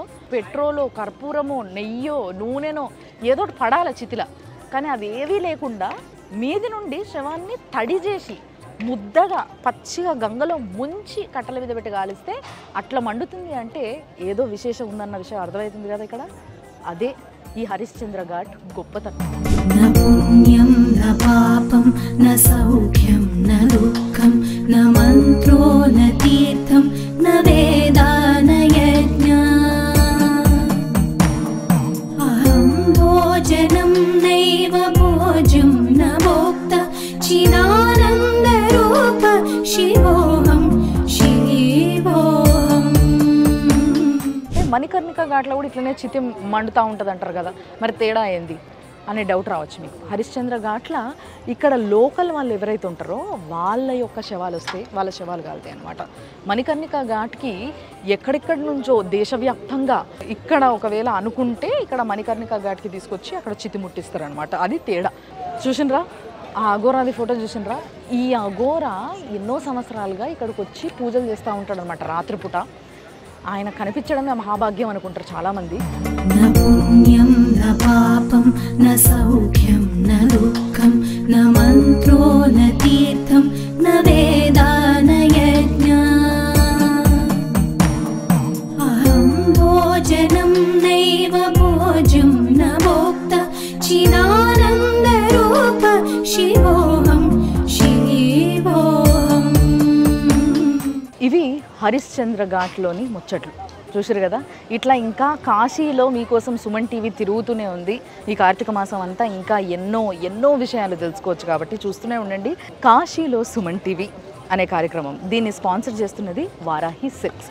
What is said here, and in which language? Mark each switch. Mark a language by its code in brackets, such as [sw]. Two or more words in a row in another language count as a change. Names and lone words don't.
[te] పెట్రోలు, కర్పూరము, నెయ్యో, నూనెనో ఏదో పడాలి చితిల, కానీ అది ఏవీ లేకుండా మీది నుండి శవాన్ని తడి చేసి ముద్దగా పచ్చిగా గంగలో ముంచి కట్టెల మీద పెట్టి కాలిస్తే అట్లా మండుతుంది. అంటే ఏదో విశేషం ఉందన్న విషయం అర్థమవుతుంది కదా ఇక్కడ. అదే ఈ హరిశ్చంద్ర ఘాట్ గొప్పతనం. [sa] न पुण्यं न पापं न सौख्यं न दुःखं न मन्त्रो न तीर्थं न वेदा न यज्ञा अहं भोजनं नैव भोज्यं न भोक्ता चिदानन्दरूप शिवोऽहं शिवोऽहं. [te] మణికర్ణిక ఘాట్లో కూడా ఇట్లనే చితి మండుతూ ఉంటుంది అంటారు కదా, మరి తేడా ఏంది అనే డౌట్ రావచ్చు మీకు. హరిశ్చంద్ర ఘాట్ల ఇక్కడ లోకల్ వాళ్ళు ఎవరైతే ఉంటారో వాళ్ళ యొక్క శవాలు వస్తే వాళ్ళ శవాలు కాలుతాయి అనమాట. మణికర్ణిక ఘాట్కి ఎక్కడెక్కడి నుంచో దేశవ్యాప్తంగా ఇక్కడ ఒకవేళ అనుకుంటే ఇక్కడ మణికర్ణిక ఘాట్కి తీసుకొచ్చి అక్కడ చితి ముట్టిస్తారనమాట. అది తేడా. చూసినరా ఆ అఘోరాది ఫోటో చూసినరా? ఈ అఘోరా ఎన్నో సంవత్సరాలుగా ఇక్కడికి వచ్చి పూజలు చేస్తూ ఉంటాడు అనమాట రాత్రిపూట. ఆయన కనిపించడమే మహాభాగ్యం అనుకుంటారు చాలామంది. [sa] न पुण्यं न पापं न सौख्यं न दुःखं न मन्त्रो न तीर्थं न वेदा न यज्ञा अहं भोजनं नैव भोज्यं न भोक्ता चिदानन्दरूप शिवोऽहं शिवोऽहं. [te] ఇవి హరిశ్చంద్ర ఘాట్లోని ముచ్చట్లు చూసారు కదా. ఇట్లా ఇంకా కాశీలో మీకోసం సుమన్ టీవీ తిరుగుతూనే ఉంది. ఈ కార్తీక మాసం అంతా ఇంకా ఎన్నో ఎన్నో విషయాలు తెలుసుకోవచ్చు కాబట్టి చూస్తూనే ఉండండి. కాశీలో సుమన్ టీవీ అనే కార్యక్రమం, దీన్ని స్పాన్సర్ చేస్తున్నది వారాహి సిల్క్స్.